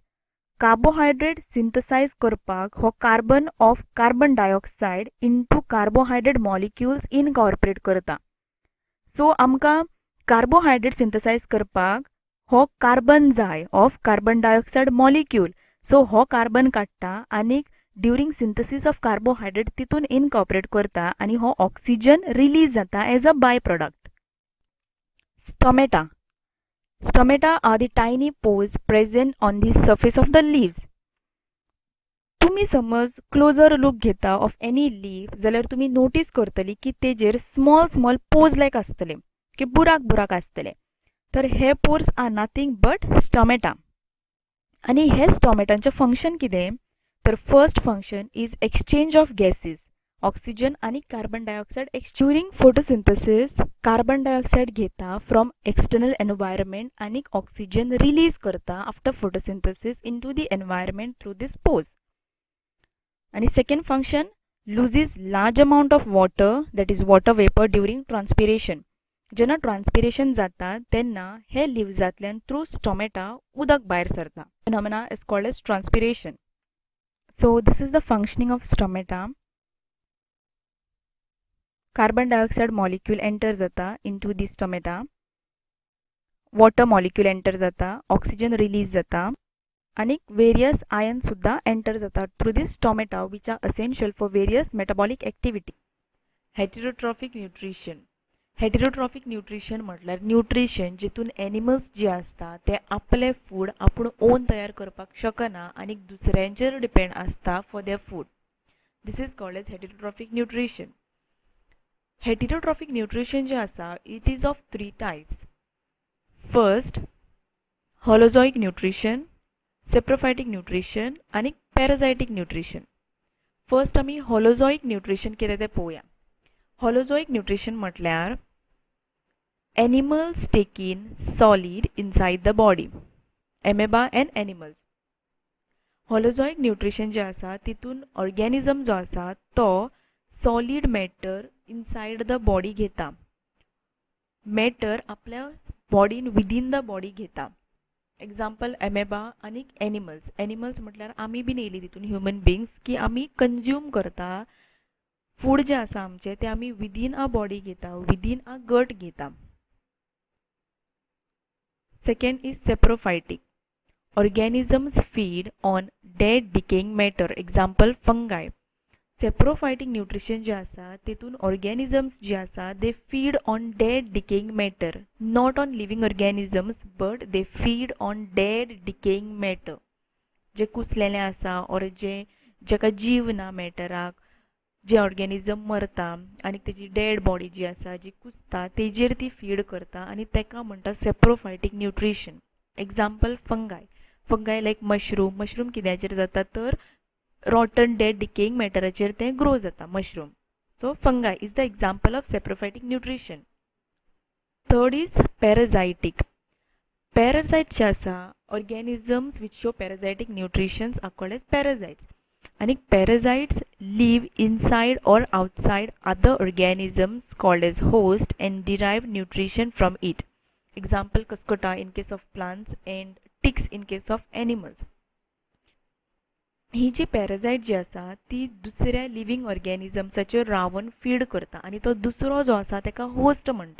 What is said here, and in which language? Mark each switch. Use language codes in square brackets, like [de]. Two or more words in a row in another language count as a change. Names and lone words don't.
[en] Carbohydrate synthesize [kok] करपाक हो [en] carbon of carbon dioxide into carbohydrate molecules incorporate करता. So आमकां carbohydrate synthesize [kok] करपाक हो [en] carbon जाय of carbon dioxide molecule. So हो carbon [kok] काडटा आनी [en] during synthesis of carbohydrate तितून incorporate [kok] करता आनी हो [en] oxygen release जाता as a byproduct. Stomata. Stomata are the tiny pores present on the surface of the leaves. [kok] तुम्ही समज [en] closer look [kok] घेता [en] of any leaf [kok] जाल्यार तुम्ही नोटीस करतली की तेजेर [en] small small pores [kok] लायक आसतले की बुराक बुराक आसतले. तर हे [en] pores are nothing but stomata. [kok] आणि हे स्टोमेटांचे फंक्शन कितें तर [en] first function is exchange of gases oxygen आणि carbon dioxide. During photosynthesis carbon dioxide घेता from external environment आणि oxygen release करता after photosynthesis into the environment through this pores. आणि second function loses large amount of water that is water vapour during transpiration. [kok] जेन्ना ट्रान्सपिरेशन जाता तेन्ना हे लिव्जांतल्यान [en] through stomata [kok] उदक भायर सरता. [en] Phenomena is called as transpiration. So this is the functioning of stomata. Carbon dioxide molecule enter जाता into the stomata. Water molecule enter जाता, oxygen release [kok] जाता आणि [en] various ion सुद्धा enter जाता through this stomata which are essential for various metabolic activity. Heterotrophic nutrition. Heterotrophic nutrition [kok] म्हटल्यार न्यूट्रिशन जितून एनिमल्स जे असता ते आपले फूड आपूण ओन तयार करपाक शकना आणि दुसऱ्यांचेर डिपेंड असता [en] for their food. This is called as heterotrophic nutrition. Heterotrophic nutrition [kok] जे आसा [en] it is of 3 types. First holozoic nutrition, saprophytic nutrition आणि parasitic nutrition. [kok] फर्स्ट आमी [en] holozoic nutrition [kok] कितें तें पळोवया. [en] Holozoic nutrition म्हटल्यार animals take in solid inside the body. Amoeba and animals. holozoic nutrition [kok] जे आसा तितून [en] organism [kok] जो आसा तो [en] solid matter inside the body घेता. [kok] मॅटर आपल्या बॉडीन [en] within the body [kok] घेता. [en] example amoeba [kok] आणि एनिमल्स. एनिमल्स म्हटल्यार आमी बीन येयली तितून [en] human beings [kok] की आमी कंज्यूम करता फूड जे आसा आमचे ते आमी [en] within a body [kok] घेता, [en] within a gut [kok] घेता. [en] Second is saprophytic. Organisms feed on dead decaying matter. Example fungi. Saprophytic nutrition [kok] जे आसा तितून [en] organisms [kok] जे आसा [en] they feed on dead decaying matter, not on living organisms but they feed on dead decaying matter. [kok] जे कुसलेले आसा ऑर जेका जीव ना मॅटराक, जे ऑर्गॅनिझम मरता आनी तेजी [en] dead body [kok] जी आसा जी कुसता तेजेर ती फीड करता आनी तेका म्हणटा सेप्रोफायटिक न्यूट्रिशन. [en] example fungi. [kok] फंगाय लायक मशरूम. मशरूम कित्याचेर जाता तर [en] rotten dead decaying [kok] मॅटराचेर ते ग्रो जाता मशरूम. [en] So fungi is the example of saprophytic nutrition. Third is parasitic. parasite [kok] जे आसा [en] organisms which show parasitic nutritions are called as parasites. आणि parasites live inside or outside other organisms called as host and derive nutrition from it. Example Cuscuta in case of plants and ticks in case of animals. [kok] ही जी पॅराझायट जी आसा ती दुसऱ्या लिव्हिंग ऑर्गॅनिझम्साचेर रावन फीड करता आणि तो दुसरो जो आसा तेका होस्ट म्हणटा.